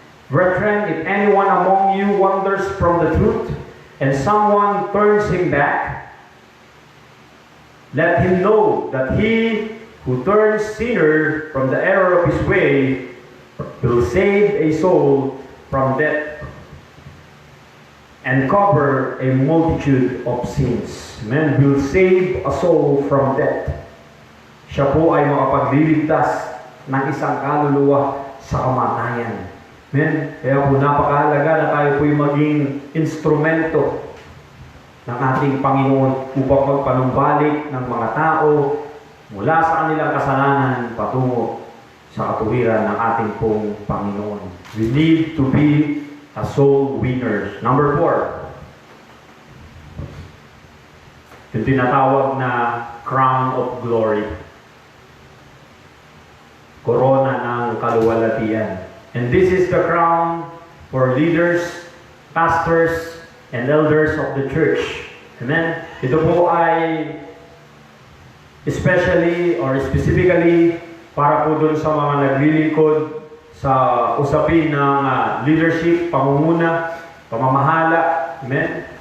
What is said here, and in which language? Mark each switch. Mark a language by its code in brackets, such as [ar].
[en] Brethren, if anyone among you wanders from the truth and someone turns him back, let him know that he who turns sinner from the error of his way will save a soul from death and cover a multitude of sins. Amen. Will save a soul from death. [tl] Siya po ay makapagliligtas ng isang kaluluwa sa kamatayan. Amen. Kaya po napakahalaga na tayo po'y maging instrumento ng ating Panginoon upang magpanumbalik ng mga tao mula sa kanilang kasalanan patungo sa katuwiran ng ating pong Panginoon. [en] We need to be a soul winner. Number 4. [tl] Yung tinatawag na crown of glory. Korona ng kaluwalhatian. [en] And this is the crown for leaders, pastors, and elders of the church. Amen? [tl] Ito po ay especially or specifically para po dun sa mga naglilingkod sa usapin ng leadership, pamumuna, pamamahala. Amen?